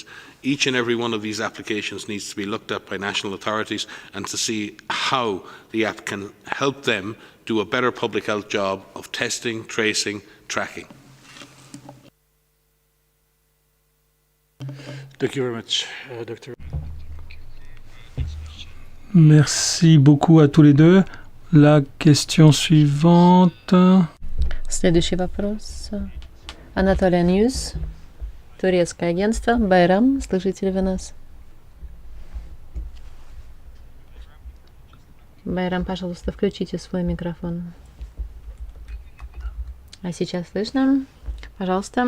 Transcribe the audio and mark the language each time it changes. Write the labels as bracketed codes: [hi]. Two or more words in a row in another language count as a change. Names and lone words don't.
[en] Each and every one of these applications needs to be looked at by national authorities and to see how the app can help them do a better public health job of testing, tracing, tracking. Thank you very much, Dr. [fr] Merci beaucoup à tous les deux. La question suivante. [ru] Следующий вопрос Анатолия Ньюс, турецкое агентство. Байрам, слышите ли вы нас? Байрам, пожалуйста, включите свой микрофон. А сейчас слышно? Пожалуйста.